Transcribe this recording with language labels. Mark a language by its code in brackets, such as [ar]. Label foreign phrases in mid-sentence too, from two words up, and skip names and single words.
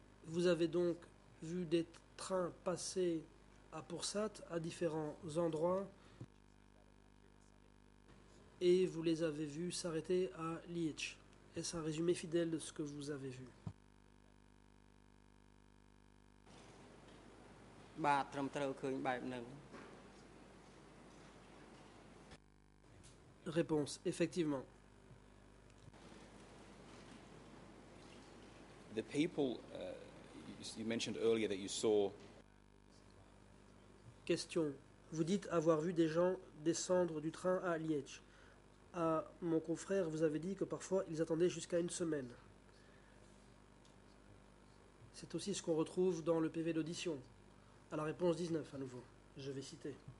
[fr] Vous avez donc vu des trains passer à Pursat à différents endroits et vous les avez vus s'arrêter à Liège. Est-ce un résumé fidèle de ce que vous avez vu? [km] បាទត្រឹមត្រូវឃើញបែបហ្នឹង [fr] Réponse, effectivement. [en] The people, you mentioned earlier that you saw [fr] Question. Vous dites avoir vu des gens descendre du train à Liège. À mon confrère, vous avez dit que parfois ils attendaient jusqu'à une semaine. C'est aussi ce qu'on retrouve dans le PV d'audition. À la réponse 19 à nouveau. Je vais citer.